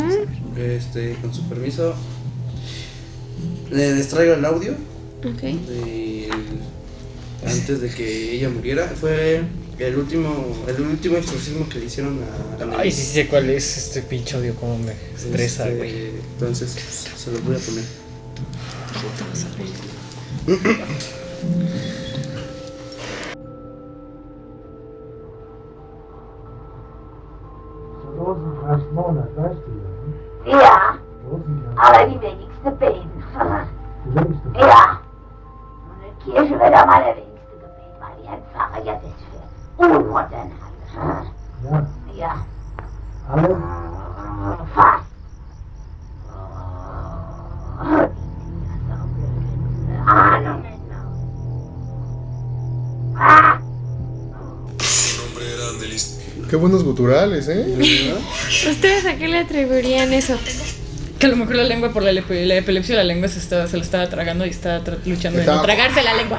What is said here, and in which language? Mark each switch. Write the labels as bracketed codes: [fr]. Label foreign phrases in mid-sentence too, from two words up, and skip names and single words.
[es] Con su permiso, les traigo el audio ok. antes de que ella muriera. Fue el último exorcismo que le hicieron a Nelly. Ay, sí sé cuál es este pinche odio, cómo me estresa, güey. Entonces, se los voy a poner. [de] Ja, aber die wenigste beten. Ja, und in der Kirche wird am allerwenigste gebeten, weil die Herrn Pfarrer ja das für unmodern halten. Ja. Fast. Ahnungen noch. Ah! [es] Qué buenos guturales, ¿Ustedes a qué le atribuirían eso? Que a lo mejor la lengua por la epilepsia, la lengua se lo estaba tragando y estaba luchando de no Estaba- tragarse la lengua.